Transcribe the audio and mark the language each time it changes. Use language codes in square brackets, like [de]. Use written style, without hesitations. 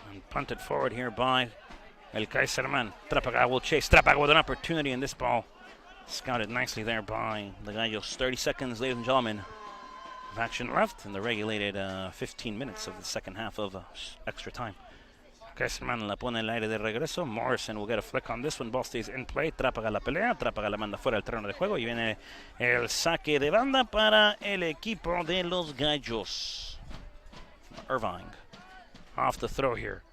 [en] Punted forward here by El Kaiserman. Trápaga will chase. Trápaga with an opportunity in this ball. Scouted nicely there by the Gallos. 30 seconds, ladies and gentlemen, of action left in the regulated 15 minutes of the second half of extra time. [es] Kaiserman la pone el aire de regreso. [en] Morrison will get a flick on this one. Ball stays in play. [es] Trápaga la pelea. Trápaga la manda fuera del terreno de juego. Y viene el saque de banda para el equipo de los Gallos. [en] Irving off the throw here.